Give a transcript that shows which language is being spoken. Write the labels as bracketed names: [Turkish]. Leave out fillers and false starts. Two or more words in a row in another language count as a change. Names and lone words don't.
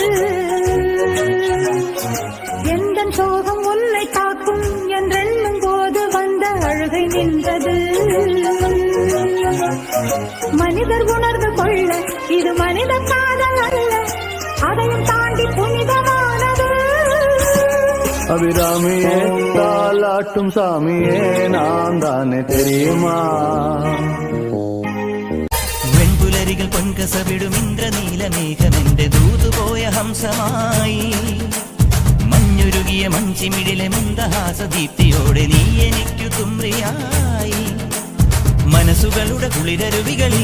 [Tamil] எந்த சோகம் உன்னை தாக்கும் என்றெண்ணும் போது வந்த அழுகை நின்றது மனிதர் உணர்ந்து கொள்ள இது மனித காதல் அல்ல அதையும் தாண்டி புனிதமானது அபிராமியே தாலாட்டும் சாமியே நான் தானே தெரியுமா [Malayalam] പൊൻകസവിടും ഇന്ദ്രനീലമേഘമെന്റെ ദൂതുപോയ ഹംസമായി മഞ്ഞുരുകിയ മഞ്ചിമിഴിലെ മന്ദഹാസദീപ്തിയോടെ നീ എനിക്കു തുമ്രിയായി മനസ്സുകളുടെ കുളിരരുവികളിൽ